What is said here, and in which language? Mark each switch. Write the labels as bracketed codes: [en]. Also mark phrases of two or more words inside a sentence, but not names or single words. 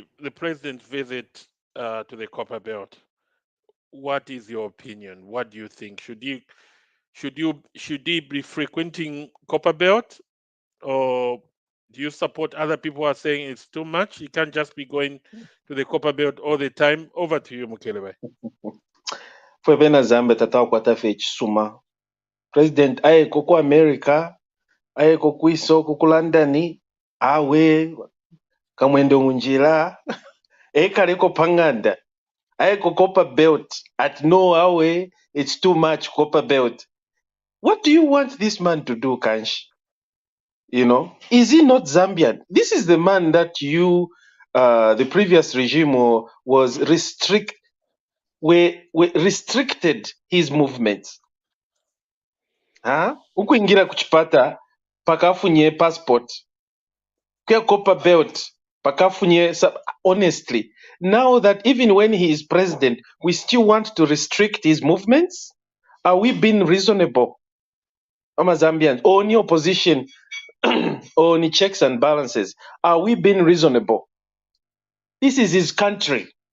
[en] The president's visit to the Copperbelt. What is your opinion? What do you think? Should he be frequenting Copperbelt, or do you support other people who are saying it's too much? He can't just be going to the Copperbelt all the time. Over to you, Mukelebai. [bem] Fwebena Zambia tatakwata fe chisuma. President ayeko ku America, ayeko kuiso ku London, awe kamwende munjira, ekaleko panganda. Ayeko Copperbelt at no awe, [en] it's too much Copperbelt. What do you want this man to do, Kanshi? You know, is he not Zambian? This is the man that the previous regime was restricted his movements. [bem] Ukuingira kuchipata pakafunye passport. Kwa Copperbelt pakafunye. [en] Honestly, now that even when he is president, we still want to restrict his movements. Are we being reasonable? Ama Zambians, or any opposition, or any checks and balances, are we being reasonable? This is his country.